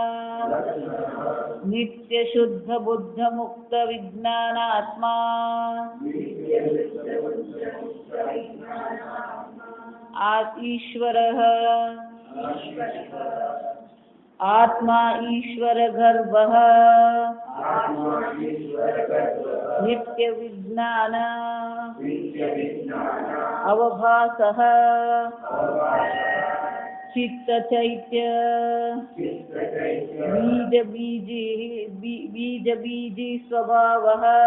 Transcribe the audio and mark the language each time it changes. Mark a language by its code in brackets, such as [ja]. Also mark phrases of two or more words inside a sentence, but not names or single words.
[sa] नित्य शुद्ध बुद्ध मुक्त विज्ञानात्मा ईश्वरः आत्मा ईश्वर गर्भः નિત્ય વિજ્ઞાન અવભાસઃ ચિત્ત ચૈત્ય બીજ બીજી સ્વભાવઃ